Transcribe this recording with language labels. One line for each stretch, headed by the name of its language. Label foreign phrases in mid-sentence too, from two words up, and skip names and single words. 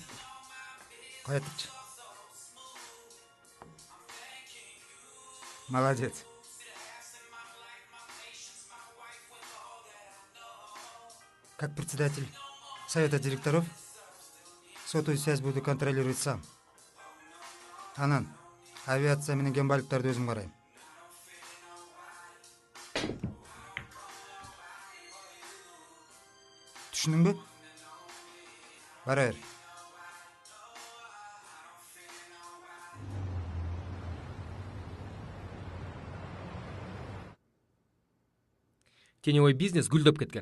Kyrgyz: Кайтыпчы. Молодец.
Russian: Как председатель совета директоров, сотовую связь буду контролировать сам.
Kyrgyz: Анан, авиация менен гембаликтарды өзүм карайм. Түшүндүңбү? Бара бер.
Russian: Теневой бизнес
Kyrgyz: гүлдөп кеткен.